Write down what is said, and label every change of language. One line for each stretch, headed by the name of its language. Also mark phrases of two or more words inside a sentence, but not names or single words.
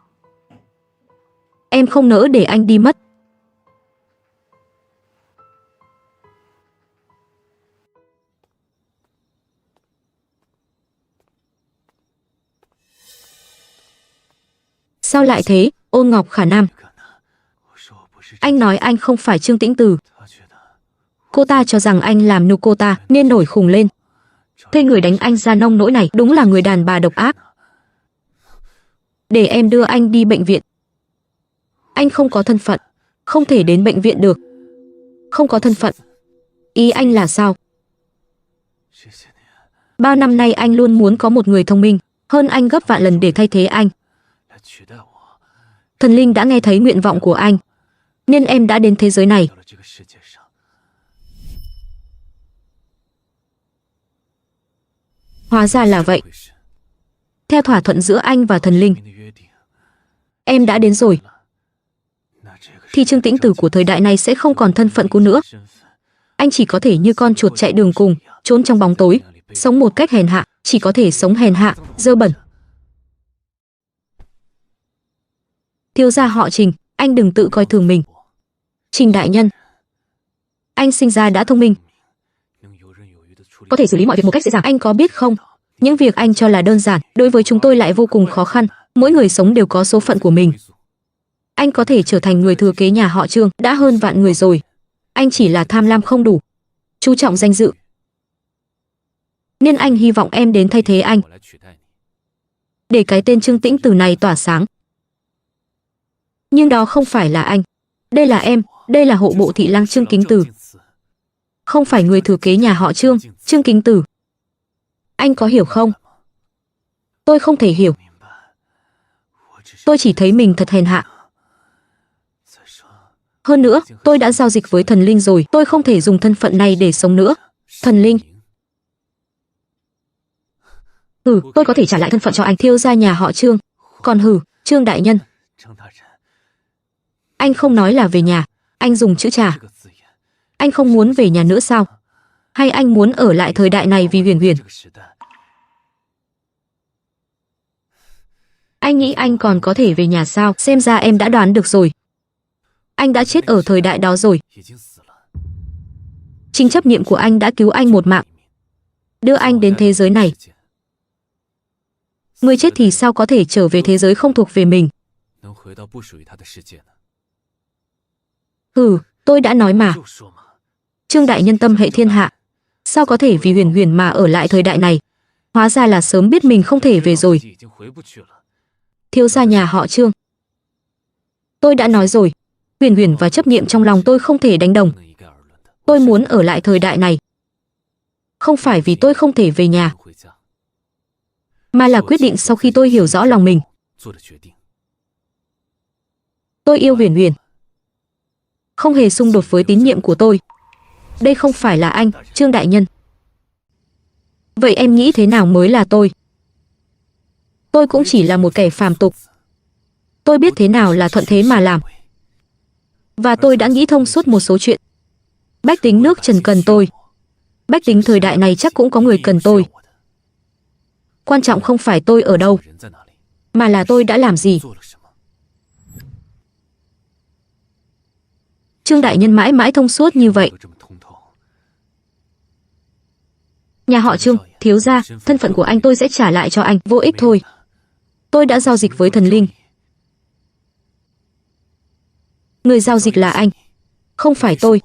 Vietnamese: Em không nỡ để anh đi mất. Sao lại thế, Ôn Ngọc Khả Nam?
Chinese: 可能，我说我不是。
Vietnamese: Anh nói anh không phải Trương Tĩnh Tử.
Chinese: 他觉得
Vietnamese: Cô ta cho rằng anh làm nô cô ta nên nổi khùng lên. Thuê người đánh anh ra nông nỗi này, đúng là người đàn bà độc ác. Để em đưa anh đi bệnh viện. Anh không có thân phận, không thể đến bệnh viện được. Không có thân phận. Ý anh là sao?
Chinese: 谢谢你
Vietnamese: Bao năm nay anh luôn muốn có một người thông minh, hơn anh gấp vạn lần để thay thế anh.
Chinese: 来取代我，
Vietnamese: Thần linh đã nghe thấy nguyện vọng của anh, nên em đã đến thế giới này.
Chinese: 到了这个世界上。
Vietnamese: Hóa ra là vậy.
Chinese: 回事
Vietnamese: theo thỏa thuận giữa anh và thần linh.
Chinese: 明的约定，
Vietnamese: Em đã đến rồi,
Chinese: 那这个
Vietnamese: thì Trương Tĩnh Tử của thời đại này sẽ không còn thân phận cũ nữa.
Chinese: 身份
Vietnamese: Anh chỉ có thể như con chuột chạy đường cùng, trốn trong bóng tối, sống một cách hèn hạ, chỉ có thể sống hèn hạ, dơ bẩn. Thiếu gia họ Trình, anh đừng tự coi thường mình. Trình đại nhân, anh sinh ra đã thông minh,
Chinese: 能游刃有余地处理
Vietnamese: có thể xử lý mọi việc một cách dễ dàng. Anh có biết không, những việc anh cho là đơn giản, đối với chúng tôi lại vô cùng khó khăn. Mỗi người sống đều có số phận của mình. Anh có thể trở thành người thừa kế nhà họ Trương đã hơn vạn người rồi. Anh chỉ là tham lam không đủ, chú trọng danh dự. Nên anh hy vọng em đến thay thế anh,
Chinese: 我来取代你。
Vietnamese: để cái tên Trương Tĩnh Tử này tỏa sáng. Nhưng đó không phải là anh. Đây là em, đây là hộ bộ thị lang Trương Kính Tử. Không phải người thừa kế nhà họ Trương, Trương Kính Tử. Anh có hiểu không? Tôi không thể hiểu.
Chinese: 明白，我只是
Vietnamese: Tôi chỉ thấy mình thật hèn hạ.
Chinese: 再说，
Vietnamese: Hơn nữa, tôi đã giao dịch với thần linh rồi. Tôi không thể dùng thân phận này để sống nữa. Thần linh. Tôi có thể trả lại thân phận cho anh, thiếu gia nhà họ Trương. Còn Trương đại nhân,
Chinese: 张大人，
Vietnamese: anh không nói là về nhà. Anh dùng chữ trà.
Chinese: 这个字眼，
Vietnamese: Anh không muốn về nhà nữa sao? Hay anh muốn ở lại thời đại này vì Huyền Huyền?
Chinese: 这个时代，
Vietnamese: Anh nghĩ anh còn có thể về nhà sao? Xem ra em đã đoán được rồi. Anh đã chết ở thời đại đó rồi.
Chinese: 已经死了。
Vietnamese: Chính chấp niệm của anh đã cứu anh một mạng, đưa anh đến thế giới này. Người chết thì sao có thể trở về thế giới không thuộc về mình?
Chinese: 能回到不属于他的世界呢？
Vietnamese: Tôi đã nói mà.
Chinese: 就说嘛，
Vietnamese: Trương đại nhân tâm hệ thiên hạ, sao có thể vì Huyền Huyền mà ở lại thời đại này? Hóa ra là sớm biết mình không thể về rồi.
Chinese: 已经回不去了。
Vietnamese: Thiếu gia nhà họ Trương. Tôi đã nói rồi, Huyền Huyền và chấp niệm trong lòng tôi không thể đánh đồng.
Chinese: 不能一概而论的。
Vietnamese: Tôi muốn ở lại thời đại này. Không phải vì tôi không thể về nhà,
Chinese: 回家，
Vietnamese: mà là quyết định sau khi tôi hiểu rõ lòng mình.
Chinese: 做的决定。
Vietnamese: Tôi yêu Huyền Huyền, không hề xung đột với tín nhiệm của tôi. Đây không phải là anh, Trương đại nhân. Vậy em nghĩ thế nào mới là tôi? Tôi cũng chỉ là một kẻ phàm tục. Tôi biết thế nào là thuận thế mà làm. Và tôi đã nghĩ thông suốt một số chuyện. Bách tính nước Trần cần tôi. Bách tính thời đại này chắc cũng có người cần tôi. Quan trọng không phải tôi ở đâu,
Chinese: 人在哪里，
Vietnamese: mà là tôi đã làm gì.
Chinese: 做了什么？
Vietnamese: Trương đại nhân mãi mãi thông suốt như vậy.
Chinese: 都这么通透。
Vietnamese: Nhà họ Trương, thiếu gia, thân phận của anh tôi sẽ trả lại cho anh, vô ích thôi. Tôi đã giao dịch với thần linh. Người giao dịch là anh, không phải tôi.